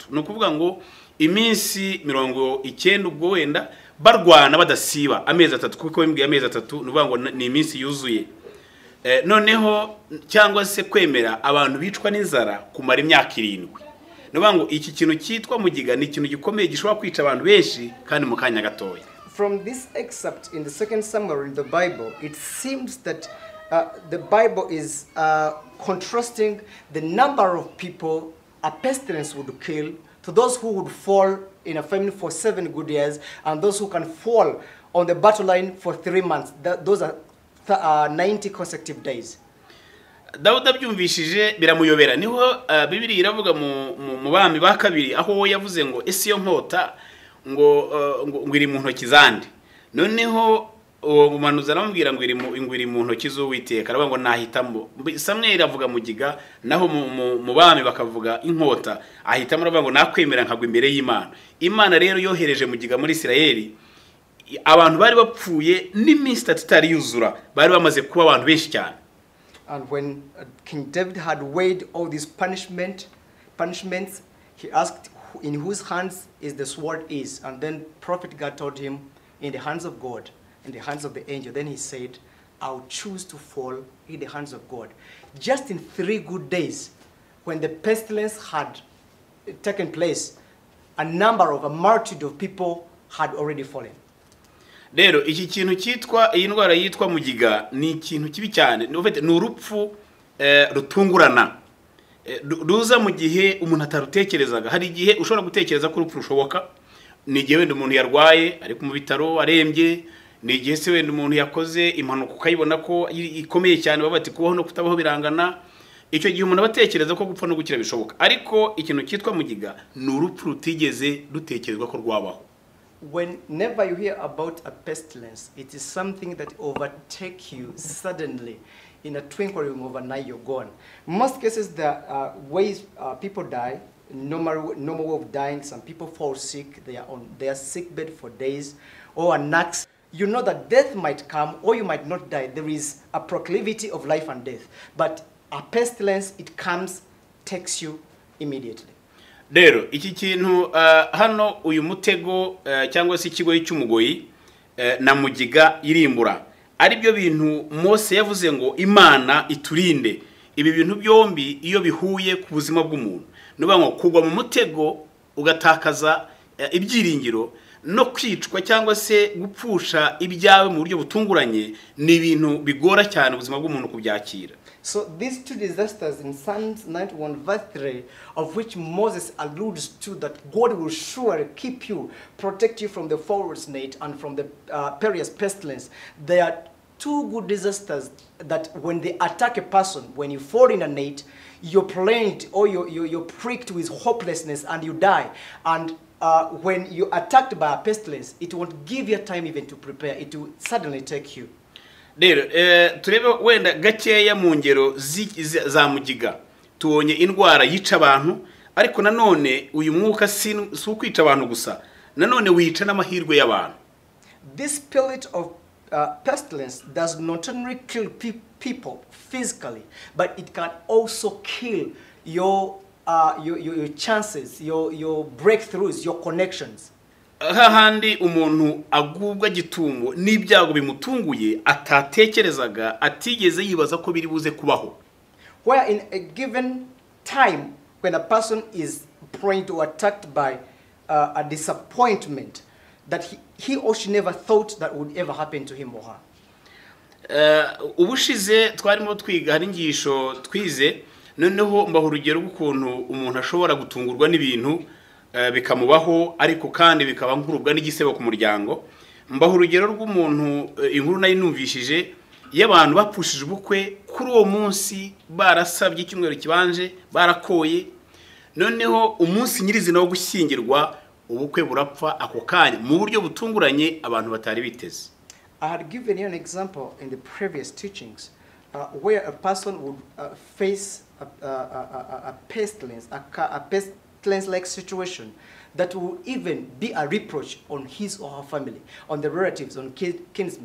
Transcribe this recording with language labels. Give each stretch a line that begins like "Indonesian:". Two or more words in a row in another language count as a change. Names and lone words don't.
Kinyarwanda: No kuvuga ngo iminsi 90 ubwo wenda barwana badasiba amezi 3 kuko bimbwiye amezi 3 nuvuga ngo ni iminsi yuzuye. Noneho cyangwa se kwemera abantu bicwa n'inzara kumara imyaka 7. Nuvuga ngo iki kintu cyitwa mugiga ni ikintu gikomeye gishobora kwica abantu benshi kandi mu kanya gatoya.
English: From this excerpt in the second Samuel in the Bible, it seems that the Bible is contrasting the number of people a pestilence would kill to those who would fall in a famine for 7 good years and those who can fall on the battle line for 3 months. Those are 90 consecutive days.
Kinyarwanda: Dawudi abyumvishije biramuyobera niho Bibiri iravuga mu bami ba kabiri aho yavuze ngo ese yo nkota ngo iri mu ntoki zande. Noneho umuhanuzi aramubwira ngo iri mu ntoki z'Uwiteka, aravuga ngo nahitamo. Samweli avuga mugiga, naho mu bami bakavuga inkota, ahitamo aravuga ngo nakwemera nkagwa imbere y'Imana. Imana rero yohereje mugiga muri Isirayeli, abantu bari bapfuye n'iminsi 3 itari yuzura, bari bamaze kuba abantu benshi cyane.
English: And when King David had weighed all these punishments, he asked in whose hands is the sword is, and then prophet God told him, in the hands of God, in the hands of the angel. Then he said, I'll choose to fall in the hands of God. Just in 3 good days, when the pestilence had taken place, a multitude of people had already fallen.
Kinyarwanda: Rero iki kintu cyitwa iyi ndwara yitwa mugiga ni ikintu kibi cyane. Ni urupfu rutungurana. Ruza mu gihe umuntu atarutekerezaga. Hari igihe ushobora gutekereza ko urupfu rushoboka, ni igihe wenda umuntu yarwaye ari mu bitaro arembye, ni igihe se wenda umuntu yakoze impanuka ukayibona ko ikomeye cyane babati kubaho no kutabaho birangana. Icyo gihe umuntu abatekereza ko gupfa no gukira bishoboka, ariko ikintu cyitwa mugiga ni urupfu rutigeze rutekerezwa ko rwabaho.
English: Whenever you hear about a pestilence, it is something that overtake you suddenly. In a twinkling of an eye, you're gone. In most cases, there are ways people die, normal way of dying. Some people fall sick, they are on their sick bed for days, or an accident. You know that death might come, or you might not die. There is a proclivity of life and death. But a pestilence, it comes, takes you immediately.
Kinyarwanda: Rero iki kintu hano uyu mutego cyangwa se ikigoyi cy'umugoyi na mugiga irimbura ari byo bintu Mose yavuze ngo Imana iturinde. Ibi bintu byombi iyo bihuye ku buzima bw'umuntu, nuba ngo kugwa mu mutego ugatakaza ibyiringiro no kwicwa cyangwa se gupfusha ibyawe mu buryo butunguranye, ni ibintu bigora cyane ubuzima bw'umuntu kubyakira.
English: So these 2 disasters in Psalms 91 verse 3, of which Moses alludes to that God will surely keep you, protect you from the fowler's net and from the perilous pestilence. There are 2 good disasters that when they attack a person, when you fall in a net, you're plagued or you're pricked with hopelessness and you die. And when you're attacked by a pestilence, it won't give you time even to prepare. It will suddenly take you.
Kinyarwanda: Rero turebe wenda gakeya mu ngero za mugiga. Tubonye indwara yica abantu, ariko nanone uyu mwuka si ukwica abantu gusa, nanone wica n'amahirwe y'abantu.
English: This spirit of pestilence does not only kill people physically, but it can also kill your chances, your breakthroughs, your connections.
Kinyarwanda: Hahandi umuntu agubwa gitungo n'ibyago bimutunguye atatekerezaga, atigeze yibaza ko biri buze kubaho.
English: Where in a given time when a person is prone to attacked by a disappointment that he or she never thought that would ever happen to him or her.
Kinyarwanda: Ubushize twarimo twiga hari ingisho twize, noneho mbaho urugero rw'ukuntu umuntu ashobora gutungurwa n'ibintu bikamubaho ariko kandi bikaba nkurubwa n'igisebo ku muryango. Mbaho urugero rw'umuntu inkuru nayo numvishije y'abantu bapfushije ubukwe kuri uwo munsi, barasabye icyumweru kibanje, barakoye, noneho umunsi nyirizina wo gushyingirwa ubukwe burapfa ako kanya mu buryo butunguranye abantu batari biteze.
English: I had given you an example in the previous teachings where a person would face a pestilence, a pestilence-like situation that will even be a reproach on his or her family, on the relatives, on kinsmen.